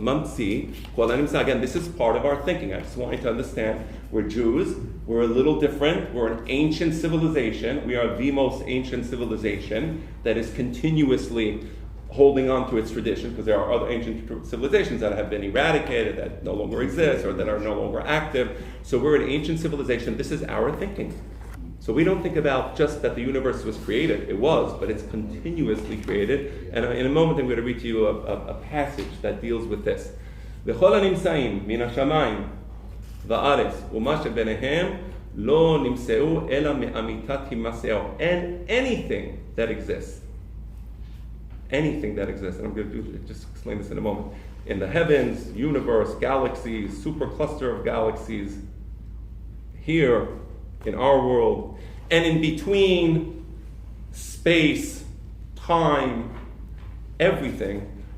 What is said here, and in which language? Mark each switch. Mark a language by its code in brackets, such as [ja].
[en] Mamsi, again, this is part of our thinking. I just want you to understand, we're Jews, we're a little different, we're an ancient civilization, we are the most ancient civilization that is continuously holding on to its tradition, because there are other ancient civilizations that have been eradicated, that no longer exist, or that are no longer active. So we're an ancient civilization. This is our thinking. So we don't think about just that the universe was created. It was, but it's continuously created. And in a moment, I'm going to read to you a passage that deals with this. [he] וכל הנמצאים מן השמיים והארץ ומה שביניהם לא נמצאו אלא מאמיתת הימצאו. [en] And anything that exists, and I'm going to just explain this in a moment, in the heavens, universe, galaxies, supercluster of galaxies, here in our world, and in between, space, time, everything,